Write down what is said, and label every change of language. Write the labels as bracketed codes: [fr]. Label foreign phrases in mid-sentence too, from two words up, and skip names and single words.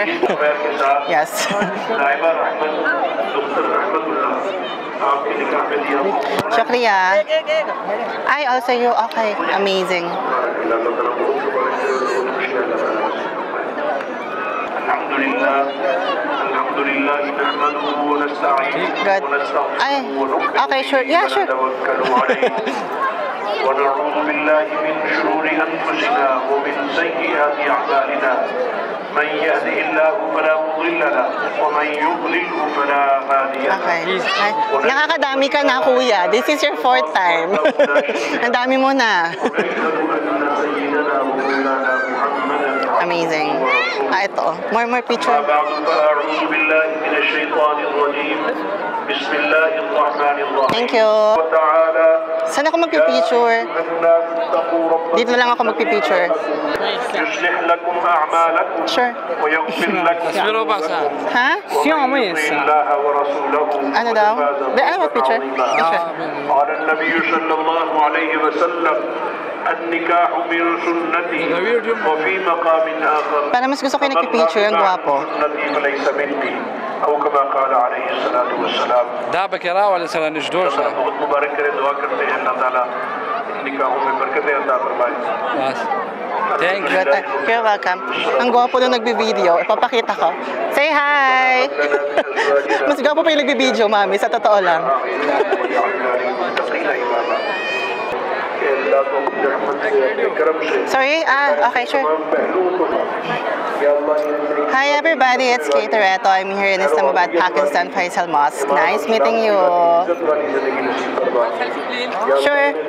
[en] Yes. Shukriya. I also you. Okay, amazing. Good. Okay, sure. Yeah, sure. [ar] ونعوذ بالله من شرور أنفسنا ومن سيئات أعمالنا من يهده الله فلا مضل له ومن يضلله فلا هادي له. [en] Okay. [tl] Ay, nakakadami ka na, kuya. [en] This is your 4th time. [tl] Ang dami mo na. Amazing. Ito. [en] More picture. [ar] أعوذ بالله من الشيطان الرجيم بسم الله الرحمن الرحيم. [en] Thank you. [ar] وتعالى [tl] Saan ako magpipicture? Dito lang ako magpipicture. [ar] يصلح لكم أعمالكم [en] Sure. [ar] ويغفر لكم Ha? الله ورسوله [tl] Ano daw? Ano mag-picture? Picture. [ar] قال النبي صلى الله عليه وسلم النكاح من سنتي وفي مقام آخر [tl] Para mas gusto ko yung nagpipicture, ang gwapo. [ar] سنتي فليس مني أو كما قال عليه الصلاة والسلام دعبك يا راوي لسنا نجدوش [ur] بہت مبارک کرے دعا کرتے ہیں اللہ تعالیٰ نکاحوں میں برکتیں عطا فرمائے [en] बस thank you Good. You're welcome. [tl] Ang gwapo nung nagbi-video. Ipapakita ko. Say hi! Mas gwapo pa yung nagbi-video, mami. Sa totoo lang. [en] Sorry? Okay, sure. Hi everybody, it's Kate Toretto. I'm here in Islamabad, Pakistan, Faisal Mosque. Nice meeting you. Sure.